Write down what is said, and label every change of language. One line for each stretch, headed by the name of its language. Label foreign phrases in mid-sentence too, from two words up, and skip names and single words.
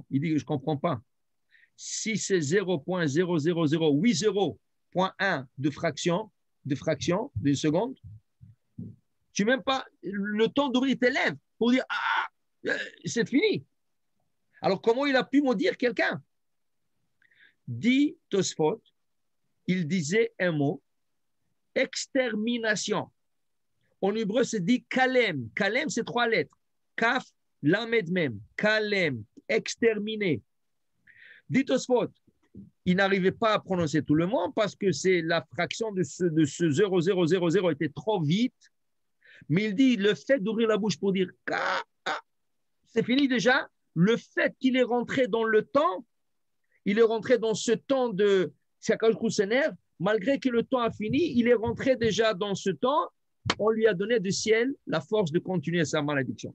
French: Il dit que je ne comprends pas. Si c'est 0.00080.1 de fraction d'une seconde, tu n'as même pas le temps d'ouvrir tes lèvres pour dire c'est fini. Alors comment il a pu maudire quelqu'un? Dit Tosfot, il disait un mot, extermination. En hébreu, c'est dit kalem. Kalem, c'est 3 lettres.
Hebrew: כף, למד מם. כלם,
French: exterminé. Dit Tosfot, il n'arrivait pas à prononcer tout le monde parce que c'est la fraction de ce 0,000 était trop vite. Mais il dit, le fait d'ouvrir la bouche pour dire c'est fini déjà, le fait qu'il est rentré dans le temps, il est rentré dans ce temps de Sakajkou s'énerve, malgré que le temps a fini, il est rentré déjà dans ce temps, on lui a donné du ciel la force de continuer sa malédiction.